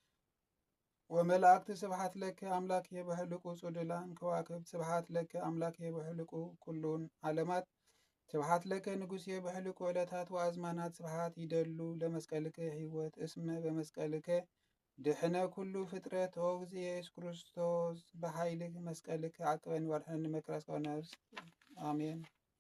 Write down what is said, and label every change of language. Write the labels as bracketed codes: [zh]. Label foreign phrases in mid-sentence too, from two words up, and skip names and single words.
[gez] ወመላእክት ስብሓት ለከ አምላክየ በሕልቁ ጽዱላን ከዋክብት ስብሓት ለከ አምላክየ በሕልቁ ኩሉን ዓለማት ስብሓት ለከ ንጉሥየ በሕልቁ ዕለታት ወአዝማናት ስብሓት ይደሉ ለመስቀልከ ሕይወት እስመ በመስቀልከ ድሕነ ኩሉ ፍጥረት ኦ እግዚእ ኢየሱስ ክርስቶስ በኃይል መስቀልከ ዓቅበኒ ወርሐኒ መከራ እስካሁን ነፍስ አሜን።